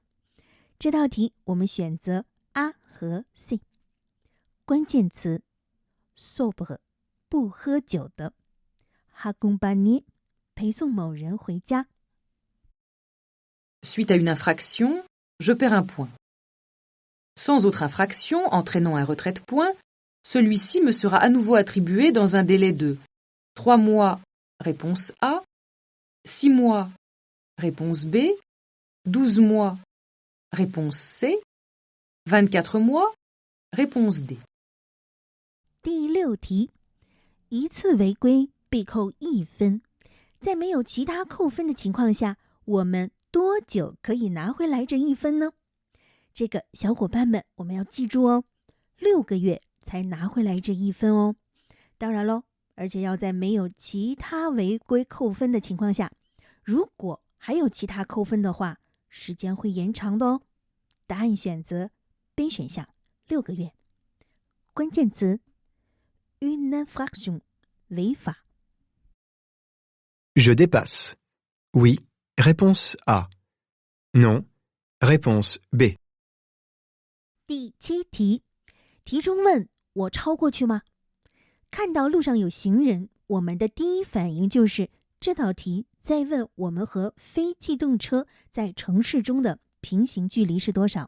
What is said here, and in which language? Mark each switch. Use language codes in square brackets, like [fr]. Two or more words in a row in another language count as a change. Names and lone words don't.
[zh] 这道题我们选择 A 和 C。关键词 sobre 不喝酒的， accompagner 陪送某人回家。 [fr] Suite à une infraction, je perds un point. Sans autre infraction entraînant un retrait de points, celui-ci me sera à nouveau attribué dans un délai de 3 mois, réponse A, 6 mois, réponse B, 12 mois, réponse C, 24 mois, réponse D. [zh] 第6题，一次违规被扣1分，在没有其他扣分的情况下，我们多久可以拿回来这1分呢？这个小伙伴们我们要记住哦，6个月才拿回来这1分哦。当然咯，而且要在没有其他违规扣分的情况下，如果还有其他扣分的话，时间会延长的哦。答案选择 B 选项，6个月。关键词 [fr] une infraction [zh] 违法。 [fr] Je dépasse. Oui. Réponse A. Non. Réponse B. [zh] 第7题，题中问我超过去吗？看到路上有行人，我们的第一反应就是这道题在问我们和非机动车在城市中的平行距离是多少。